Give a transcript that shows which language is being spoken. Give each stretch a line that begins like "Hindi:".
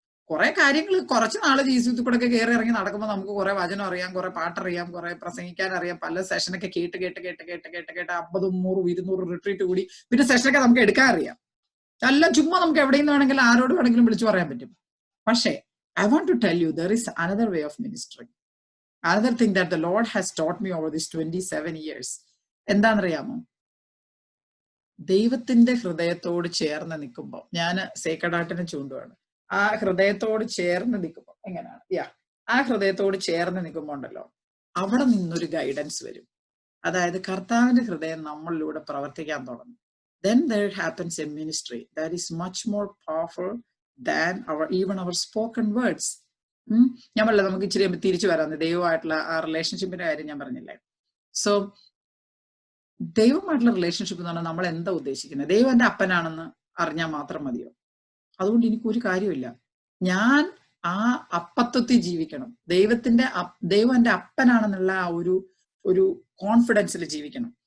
Malayalam: കുറെ കാര്യങ്ങൾ കുറച്ച് നാള് ജീസ് യൂത്തിൽ കൂടെ ഒക്കെ കയറി ഇറങ്ങി നടക്കുമ്പോൾ നമുക്ക് കുറെ വചനം അറിയാം, കുറെ പാട്ടറിയാം, കുറെ പ്രസംഗിക്കാൻ അറിയാം, പല സെഷനൊക്കെ കേട്ട് 50, 100, 200 റിട്രീറ്റ് കൂടി പിന്നെ സെഷനൊക്കെ നമുക്ക് എടുക്കാൻ അറിയാം. എല്ലാം ചുമ്മാ നമുക്ക് എവിടെ നിന്ന് വേണമെങ്കിലും ആരോട് വേണമെങ്കിലും വിളിച്ചു പറയാൻ പറ്റും. പക്ഷേ
English: I want to tell you, there is another way of ministering. Another thing that the Lord has taught me over these 27 years.
Malayalam: എന്താണെന്നറിയാമോ? ദൈവത്തിന്റെ ഹൃദയത്തോട് ചേർന്ന് നിൽക്കുമ്പോൾ, ഞാൻ സേക്രഡ് ചൂണ്ടുവാണ്, ആ ഹൃദയത്തോട് ചേർന്ന് നിൽക്കുമ്പോൾ എങ്ങനെയാണ്, ആ ഹൃദയത്തോട് ചേർന്ന് നിൽക്കുമ്പോൾ ഉണ്ടല്ലോ, അവിടെ നിന്നൊരു ഗൈഡൻസ് വരും. അതായത് കർത്താവിന്റെ ഹൃദയം നമ്മളിലൂടെ പ്രവർത്തിക്കാൻ തുടങ്ങും.
English: Then there happens a ministry that is much more powerful than even our spoken words.
Malayalam: ഞാൻ പറഞ്ഞില്ല, നമുക്ക് ഇച്ചിരി തിരിച്ചു വരാം ദൈവമായിട്ടുള്ള ആ റിലേഷൻഷിപ്പിന്റെ കാര്യം ഞാൻ പറഞ്ഞില്ലേ. സോ ദൈവമായിട്ടുള്ള റിലേഷൻഷിപ്പ് എന്ന് പറഞ്ഞാൽ നമ്മൾ എന്താ ഉദ്ദേശിക്കുന്നത്? ദൈവം എന്റെ അപ്പനാണെന്ന് അറിഞ്ഞാൽ മാത്രം മതിയോ? അതുകൊണ്ട് എനിക്കൊരു കാര്യമില്ല. ഞാൻ ആ അപ്പത്വത്തിൽ ജീവിക്കണം. ദൈവം എന്റെ അപ്പനാണെന്നുള്ള ആ ഒരു കോൺഫിഡൻസിൽ ജീവിക്കണം.